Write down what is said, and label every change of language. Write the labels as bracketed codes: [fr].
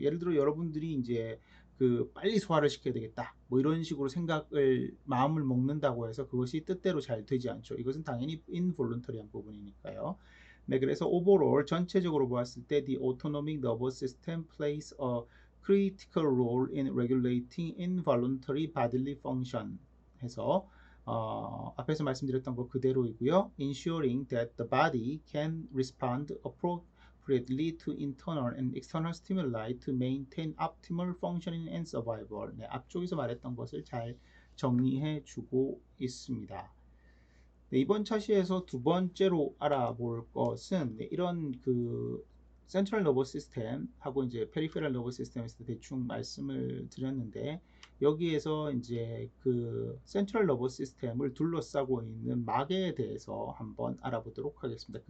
[ko] 예를 들어 여러분들이 이제 그 빨리 소화를 시켜야 되겠다 뭐 이런 식으로 생각을 마음을 먹는다고 해서 그것이 뜻대로 잘 되지 않죠. 이것은 당연히 인볼런터리한 부분이니까요. 네, 그래서 오버롤 전체적으로 보았을 때 [en] the autonomic nervous system plays a critical role in regulating involuntary bodily function [ko] 해서 앞에서 말씀드렸던 거 그대로이고요. [en] Ensuring that the body can respond appropriately to internal and external stimuli to maintain optimal functioning and survival. [ko] 네, 앞쪽에서 말했던 것을 잘 정리해 주고 있습니다. 네, 이번 차시에서 두 번째로 알아볼 것은 네, 이런 그 센트럴 너버 시스템하고 이제 페리페럴 너버 시스템에서 대충 말씀을 드렸는데 여기에서 이제 그 센트럴 너버 시스템을 둘러싸고 있는 막에 대해서 한번 알아보도록 하겠습니다.